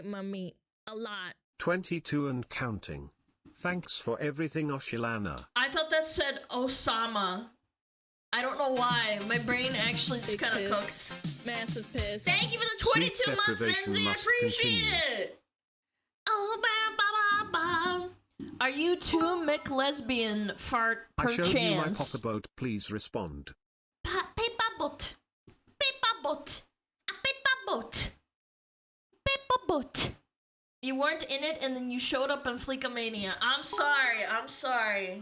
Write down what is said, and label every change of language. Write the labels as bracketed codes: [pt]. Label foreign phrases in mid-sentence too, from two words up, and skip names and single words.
[en] beat my meat. A lot. 22 and counting. Thanks for everything, Oshalana. I thought that said Osama. I don't know why. My brain actually just Big kind of piss. cooked. Massive piss. Thank you for the 22 Sleep months, deprivation Benzie. I must appreciate continue. it. Oh, ba, ba, ba, ba. Are you too McLesbian fart I per showed you my chance? pocketboat, please respond. Paper boat. Paper boat. A paper boat. Paper boat. You weren't in it and then you showed up in Fleekomania. I'm sorry. I'm sorry.